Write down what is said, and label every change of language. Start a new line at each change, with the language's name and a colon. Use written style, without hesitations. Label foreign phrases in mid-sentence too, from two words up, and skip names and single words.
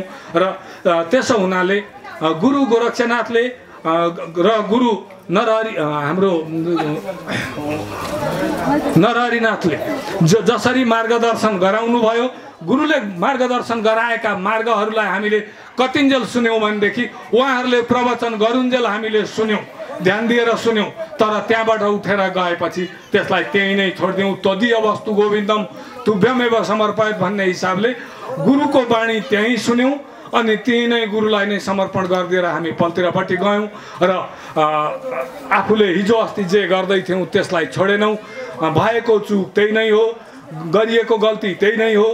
Nepali: र त्यसो हुनाले गुरु गोरक्षनाथले र गुरु हाम्रो नरहरिनाथले जसरी मार्गदर्शन गराउनु भयो, गुरुले मार्गदर्शन गराएका मार्गहरूलाई हामीले कतिन्जेल सुन्यौँ भनेदेखि उहाँहरूले प्रवचन गरुन्जेल हामीले सुन्यौँ, ध्यान दिएर सुन्यौँ, तर त्यहाँबाट उठेर गएपछि त्यसलाई त्यहीँ नै छोडिदिउँ।
Sanskrit: तदीय वस्तु गोविन्दम तुभ्यमेव समर्पयत
Nepali: भन्ने हिसाबले गुरुको बाणी त्यहीँ सुन्यौँ अनि त्यही नै गुरुलाई नै समर्पण गरिदिएर हामी पल्तिरपट्टि गयौँ र आफूले हिजो अस्ति जे गर्दै थियौँ त्यसलाई छोडेनौँ। भएको चुक त्यही नै हो, गरिएको गल्ती त्यही नै हो।